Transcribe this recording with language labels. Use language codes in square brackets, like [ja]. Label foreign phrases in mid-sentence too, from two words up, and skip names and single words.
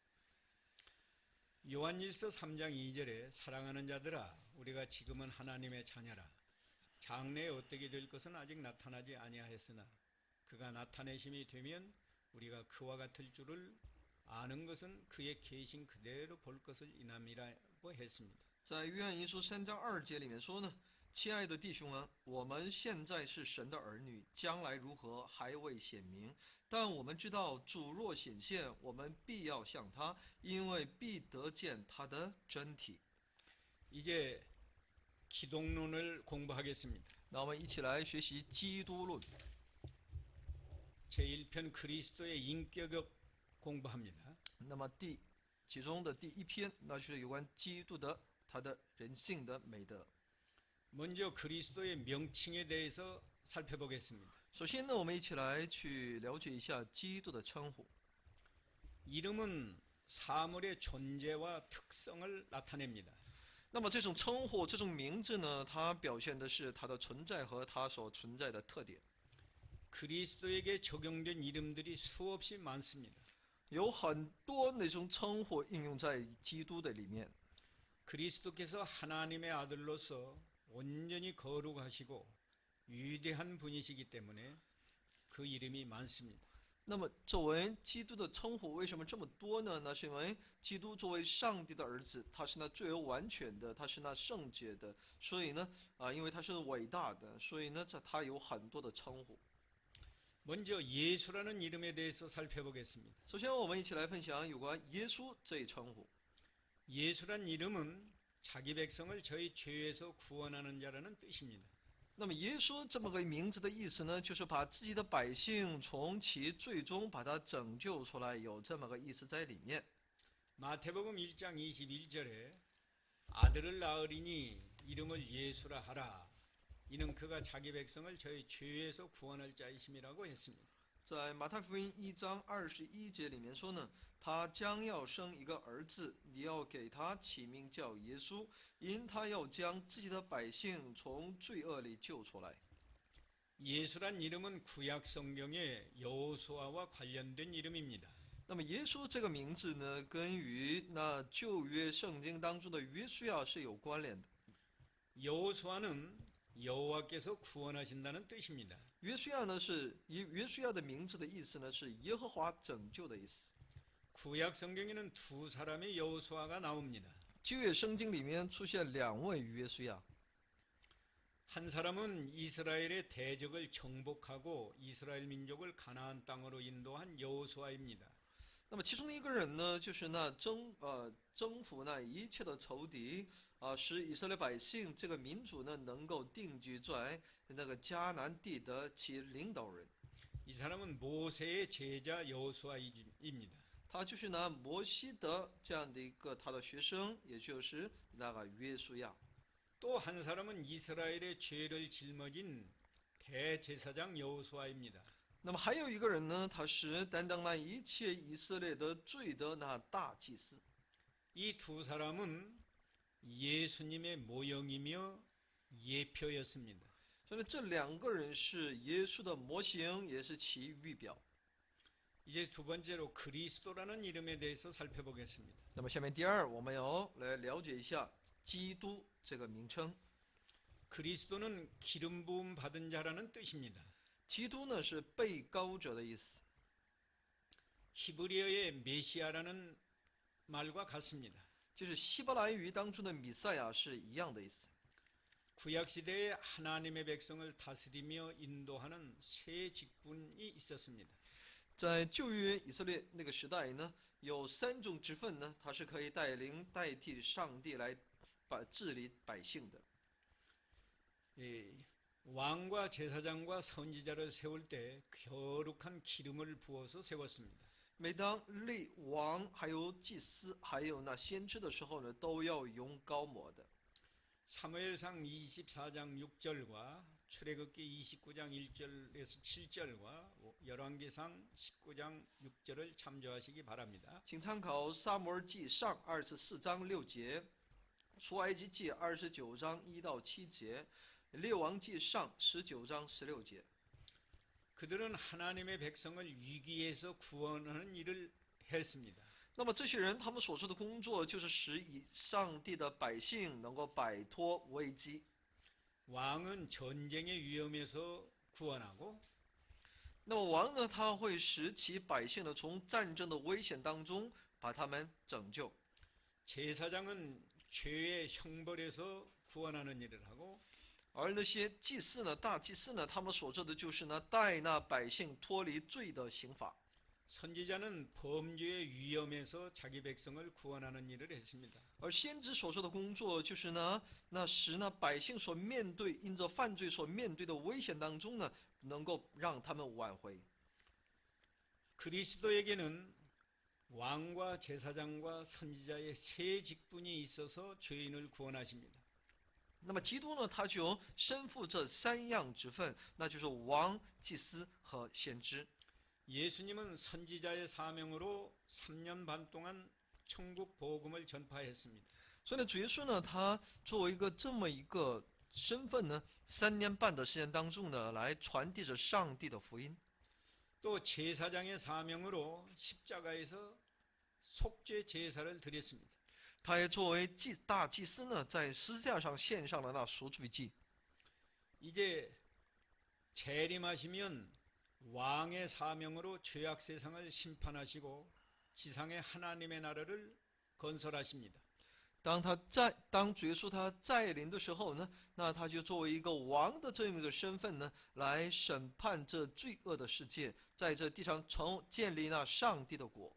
[ko] 요한일서 3장 2절에 사랑하는 자들아 우리가 지금은 하나님의 자녀라. 장래에 어떻게 될 것은 아직 나타나지 아니하였으나 그가 나타내심이 되면 우리가 그와 같을 줄을 아는 것은 그의 계신 그대로 볼 것을 인함이라고 했습니다. [zh] 在约翰一书3章2节里面说呢，亲爱的弟兄啊，我们现在是神的儿女，将来如何还未显明，但我们知道主若显现，我们必要向他，因为必得见他的真体。 [ko] 이제 기독론을 공부하겠습니다. [zh] 那我们一起来学习基督论。 [ko] 제1편 그리스도의 인격을 공부합니다. [zh] 那么其中的第一篇，那就是有关基督的他的人性的美德。 [ko] 먼저 그리스도의 명칭에 대해서 살펴보겠습니다. [zh] 首先呢，我们一起来去了解一下基督的称呼。 [ko] 이름은 사물의 존재와 특성을 나타냅니다. [zh] 那么这种称呼、这种名字呢，它表现的是它的存在和它所存在的特点。 [ko] 그리스도에게 적용된 이름들이 수없이 많습니다. [zh] 有很多那种称呼应用在基督的里面。 [ko] 그리스도께서 하나님의 아들로서 온전히 거룩하시고 위대한 분이시기 때문에 그 이름이 많습니다. [zh] 那么作为基督的称呼为什么这么多呢？那是因为基督作为上帝的儿子，他是那最为完全的，他是那圣洁的，所以呢，因为他是伟大的，所以呢，他有很多的称呼。 [ko] 먼저 예수라는 이름에 대해서 살펴보겠습니다. [zh] 首先，我们一起来分享有关耶稣这一称呼。 [ko] 예수란 이름은 자기 백성을 저희 죄에서 구원하는 자라는 뜻입니다. [zh] 那么耶稣这么个名字的意思呢，就是把自己的百姓从其最终把他拯救出来，有这么个意思在里面。 [ko] 마태복음 1장 21절에 아들을 낳으리니 이름을 예수라 하라. 이는 그가 자기 백성을 저희 죄에서 구원할 자이심이라고 했습니다. [zh] 在马太福音1章21节里面说呢，他将要生一个儿子，你要给他起名叫耶稣，因他要将自己的百姓从罪恶里救出来。 [ko] 예수란 이름은 구약 성경의 여호수아와 관련된 이름입니다. [zh] 那么耶稣这个名字呢，跟与那旧约圣经当中的约书亚是有关联的。 [ko] 여호수아는 여호와께서 구원하신다는 뜻입니다. [zh] 约书亚呢是以约书亚的名字的意思呢是耶和华拯救的意思。 [ko] 구약 성경에는 두 사람의 여호수아가 나옵니다. [zh] 旧约圣经里面出现2位约书亚， [ko] 한 사람은 이스라엘의 대적을 정복하고 이스라엘 민족을 가나안 땅으로 인도한 여호수아입니다. [zh] 那么其中一个人呢，就是那征服那一切的仇敌使以色列百姓这个民族呢能够定居在那个迦南地的其领导人。 [ko] 이 사람은 모세의 제자 여호수아입니다. [zh] 他就是拿摩西的这样的一个他的学生，也就是那个约书亚。 [ko] 또 한 사람은 이스라엘의 죄를 짊어진 대제사장 여호수아입니다. [zh] 那么还有一个人呢，他是担当那一切以色列的罪的那大祭司。 [ko] 이 두 사람은 예수님의 모형이며 예표였습니다. [zh] 所以这2个人是耶稣的模型，也是其预表。 [ko] 이제 두 번째로 그리스도라는 이름에 대해서 살펴보겠습니다. [zh] 那么下面第2，我们要来了解一下基督这个名称。 [ko] 그리스도는 기름 부음 받은 자라는 뜻입니다. [zh] 基督呢是被膏者的意思， [ko] 히브리어의 메시아라는 말과 같습니다. [zh] 就是希伯来语当中的弥赛亚是一样的意思。 [ko] 구약 시대에 하나님의 백성을 다스리며 인도하는 세 직분이 있었습니다. [zh] 在旧约以色列那个时代呢，有3种职分呢，它是可以代替上帝来治理百姓的。 [ko] 왕과 제사장과 선지자를 세울 때 거룩한 기름을 부어서 세웠습니다. [zh] 每当立王、还有祭司、还有那先知的时候呢，都要用膏抹的。 [ko] 사무엘상 24장 6절과 출애굽기 29장 1절에서 7절과 열왕기상 19장 6절을 참조하시기 바랍니다. [zh] 请参考撒母耳记上24章6节，出埃及记29章1到7节，列王记上19章16节。 [ko] 그들은 하나님의 백성을 위기에서 구원하는 일을 했습니다. [zh] 那么这些人他们所做的工作，就是使上帝的百姓能够摆脱危机。 [ko] 왕은 전쟁의 위험에서 구원하고 [zh] 那么王呢，他会使其百姓呢从战争的危险当中把他们拯救。 [ko] 제사장은 죄의 형벌에서 구원하는 일을 하고 [zh] 而那些祭司呢，大祭司呢，他们所做的就是呢，带那百姓脱离罪的刑罚。 [ko] 선지자는 범죄의 위험에서 자기 백성을 구원하는 일을 했습니다. [zh] 而先知所做的工作，就是呢，那使那百姓所面对因着犯罪所面对的危险当中呢，能够让他们挽回。 [ko] 그리스도에게는 왕과 제사장과 선지자의 세 직분이 있어서 죄인을 구원하십니다. [zh] 那么基督呢，他就身负这3样职分，那就是王、祭司和先知。 [ko] 예수님은 선지자의 사명으로 3년 반 동안 천국 복음을 전파했습니다. [zh] 所以呢，主耶稣呢，他作为这么一个身份呢，3年半的时间当中呢，来传递着上帝的福音。 [ko] 또 제사장의 사명으로 십자가에서 속죄 제사를 드렸습니다. [zh] 他也作为大祭司呢，在十字架上献上了那赎罪祭。 [ko] 이제 재림하시면 왕의 사명으로 죄악 세상을 심판하시고 지상의 하나님의 나라를 건설하십니다. [zh] 当主耶稣他再临的时候呢，那他就作为一个王的这么一个身份呢，来审判这罪恶的世界，在这地上建立那上帝的国。